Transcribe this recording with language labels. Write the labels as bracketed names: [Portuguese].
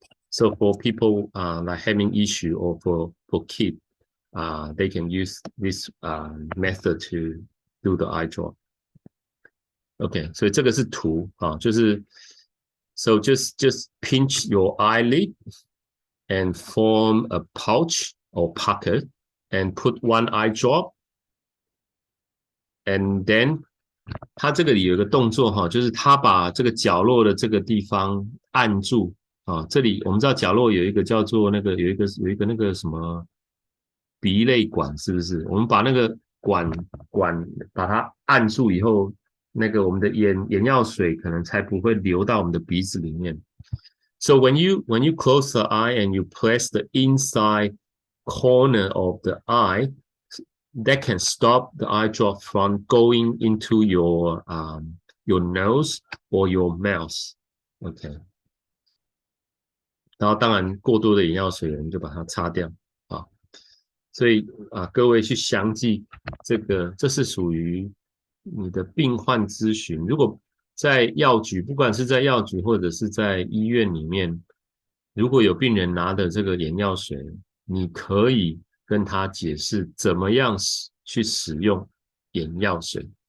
[English] So for people like having issue or for kids, they can use this method to do the eye drop. [Chinese] OK， 所以这个是图就是 [English] so just pinch your eyelid and form a pouch or pocket and put 1 eye drop, and then [Chinese] 它这个里有一个动作就是它把这个角落的这个地方按住这里我们知道角落有一个叫做有一个那个什么鼻泪管，是不是？我们把那个管把它按住以后，那个我们的眼药水可能才不会流到我们的鼻子里面。 [English] So when you close the eye and you press the inside corner of the eye, that can stop the eye drop from going into your your nose or your mouth. [Chinese] OK， 然后当然过多的眼药水我们就把它擦掉啊。所以各位去详记这个，这是属于你的病患咨询。如果在药局，不管是在药局或者是在医院里面，如果有病人拿的这个眼药水，你可以跟他解释怎么样去使用眼药水。